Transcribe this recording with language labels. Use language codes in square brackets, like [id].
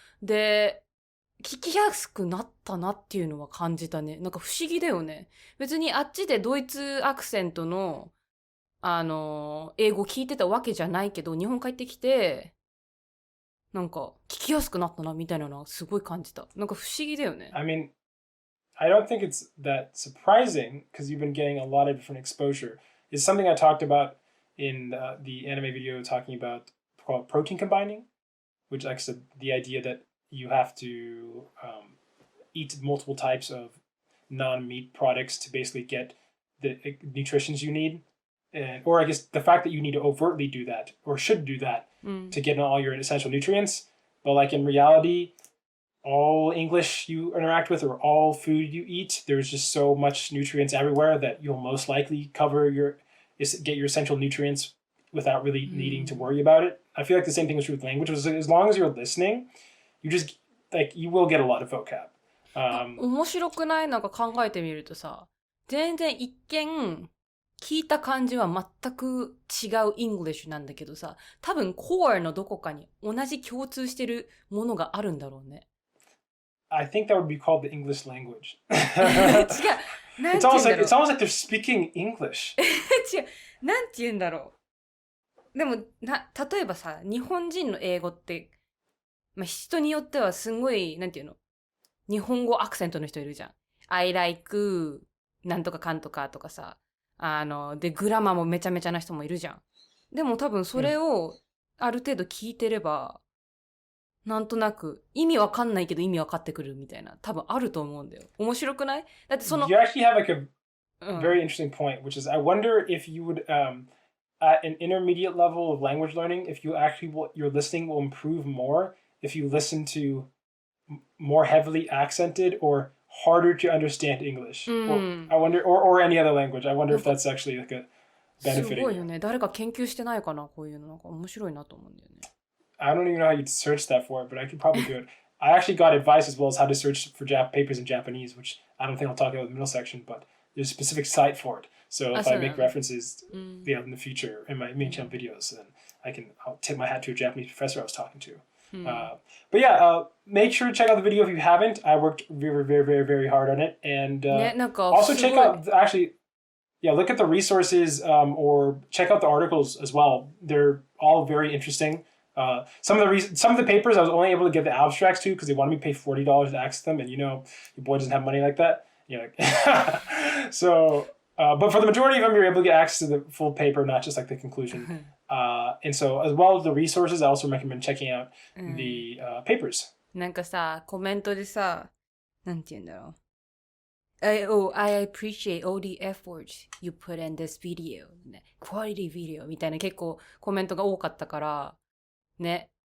[ja] で、聞きやすくなったなっていうのは感じたね。なんか不思議だよね。別にあっちでドイツアクセントの、英語聞いてたわけじゃないけど、日本帰ってきて、なんか聞きやすくなったなみたいなのはすごい感じた。なんか不思議だよね。 [en] I mean, I don't think it's that surprising because you've been getting a lot of different exposure. It's something I talked about in the anime video talking about called protein combining, which like I said, the idea that you have to eat multiple types of non-meat products to basically get the nutritions you need. Or I guess the fact that you need to overtly do that or should do that to get all your essential nutrients. But like in reality, all English you interact with or all food you eat, there's just so much nutrients everywhere that you'll most likely get your essential nutrients without really needing to worry about it. I feel like the same thing is true with language. As long as you're listening, you will get a lot of vocab. [ja] 面白くない？なんか考えてみるとさ、全然一見、聞いた感じは全く違う English なんだけどさ、多分 core のどこかに同じ共通してるものがあるんだろうね。 [en] I think that would be called the English language. [ja] 違う。なんて言うんだろう。 [en] It's almost like they're speaking English. [ja] 違う。なんて言うんだろう。でも、例えばさ、日本人の英語って、まあ、人によってはすごい、なんていうの、日本語アクセントの人いるじゃん。 [en] I like [ja] なんとかかんとかとかさ。で、グラマーもめちゃめちゃな人もいるじゃん。でも多分それをある程度聞いてれば、なんとなく意味わかんないけど意味わかってくるみたいな、多分あると思うんだよ。面白くない？だってその [en] You actually have like a very interesting point, which is I wonder if you would, at an intermediate level of language learning, if you actually your listening will improve more if you listen to more heavily accented or harder to understand English. Or, I wonder, or any other language. I wonder if that's actually like a [ja] す [en] benefit. [ja] ごいよね。誰か研究してないかな、こういうの。なんか面白いなと思うんだよね。 [en] I don't even know how you'd search that for it, but I could probably do it. I actually got advice as well as how to search for papers in Japanese, which I don't think I'll talk about in the middle section, but there's a specific site for it. So if I make references in the future in my main channel videos, then I'll tip my hat to a Japanese professor I was talking to. But yeah, make sure to check out the video if you haven't. I worked very, very, very, very hard on it. And [ja] ね、なんか [en] also [ja] すごい [en] check out, actually, yeah, look at the resources or check out the articles as well. They're all very interesting. Some of the papers I was only able to get the abstracts to because they wanted me to pay $40 to access them, and you know your boy doesn't have money like that. You're like, so, but for the majority of them, you're able to get access to the full paper, not just like the conclusion. And so, as well as the resources, I also recommend checking out the papers. [ja] なんかさ、コメントでさ、なんて言うんだろう。 [en] I appreciate all the efforts you put in this video. [ja] ね、 [en] quality video [ja] みたいな結構コメントが多かったから、ね。